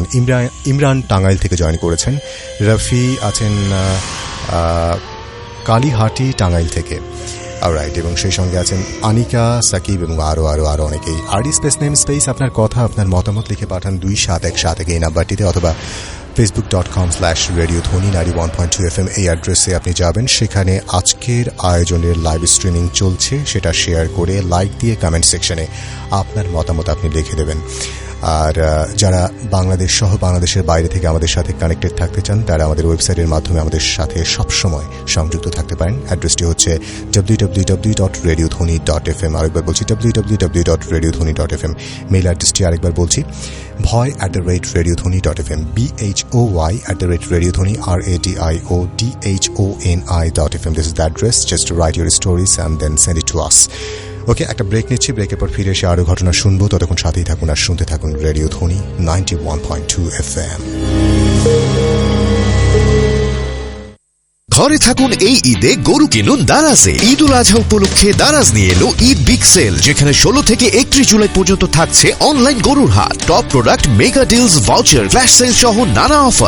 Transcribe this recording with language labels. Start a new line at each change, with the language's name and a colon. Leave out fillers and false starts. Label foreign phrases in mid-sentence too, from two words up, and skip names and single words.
Bangla: ইমরান টাঙ্গাইল থেকে জয়েন করেছেন। রফি আছেন কালীহাটি টাঙ্গাইল থেকে, অলরাইট, এবং সেই সঙ্গে আছেন আনিকা, সাকিব এবং আরও অনেকেই।
English: RD space name space
Bangla: আপনার কথা, আপনার মতামত লিখে পাঠান 2717 এই নাম্বারটিতে, অথবা facebook.com/radiodhoni 91.2 FM এই অ্যাড্রেসে আপনি যাবেন। সেখানে আজকের আয়োজনের
English: live streaming
Bangla: চলছে, সেটা শেয়ার করে লাইক দিয়ে
English: comment section
Bangla: আপনার মতামত আপনি লিখে দেবেন। আর যারা বাংলাদেশ সহ বাংলাদেশের বাইরে থেকে আমাদের সাথে কানেক্টেড থাকতে চান তারা আমাদের ওয়েবসাইটের মাধ্যমে আমাদের সাথে সবসময় সংযুক্ত থাকতে পারেন। অ্যাড্রেসটি হচ্ছে www.radiodhoni.fm। আরেকবার বলছি www.radiodhoni.fm। মেইল অ্যাড্রেসটি আরেকবার বলছি bhoy@radiodhoni.fm, BHOY@radiodhoni, RADIODHONI.fm.
English: This is the address. Just write your stories and then send it to us.
Bangla: ওকে, একটা ব্রেক নিচ্ছি, ব্রেকের পর ফিরে এসে আরো ঘটনা শুনবো। ততক্ষণ সাথেই থাকুন আর শুনতে থাকুন রেডিও ধ্বনি 91.2 FM। ঘরে থাকুন এই ঈদে, গরু কিনুন দারাজে। ঈদ উল আজহা উপলক্ষে দারাজ নিয়ে এলো
English: Eid big sale,
Bangla: যেখানে 16 থেকে 31 জুলাই পর্যন্ত থাকছে অনলাইন গরুর হাট,
English: top product, mega deals,
Bangla: ভাউচার,
English: flash sale
Bangla: সহ নানা অফার।